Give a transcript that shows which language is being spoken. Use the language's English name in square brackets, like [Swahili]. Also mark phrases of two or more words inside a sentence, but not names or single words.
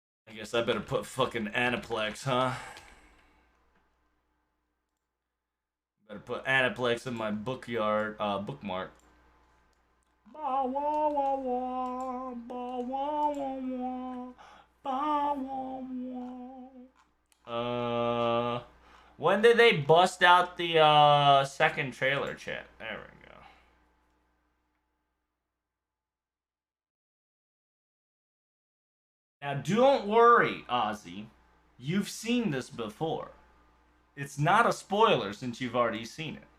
[English] I guess I better put fucking Aniplex, huh? Better put Aniplex in my bookmark. Ba wah wah wah, ba wah wah wah, ba wah wah. When did they bust out the second trailer, chat? There we go. Now, don't worry, Ozzy. You've seen this before. It's not a spoiler since you've already seen it.